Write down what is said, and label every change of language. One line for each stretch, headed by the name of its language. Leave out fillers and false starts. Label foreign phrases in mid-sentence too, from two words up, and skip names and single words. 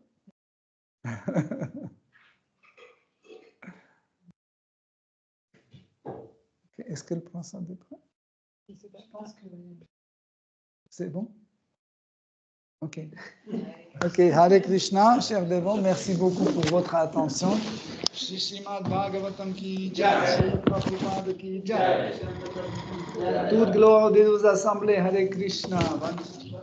French: Est-ce qu'elle prend ça de près? Je pense que... C'est bon? Ok. Ok, Hare Krishna, chers dévots, merci beaucoup pour votre attention.
Hindi: श्री श्रीमद् भागवतम् की जय, श्री प्रभुपाद की जय.
French: Toute gloire de nos assemblées, Hare Krishna.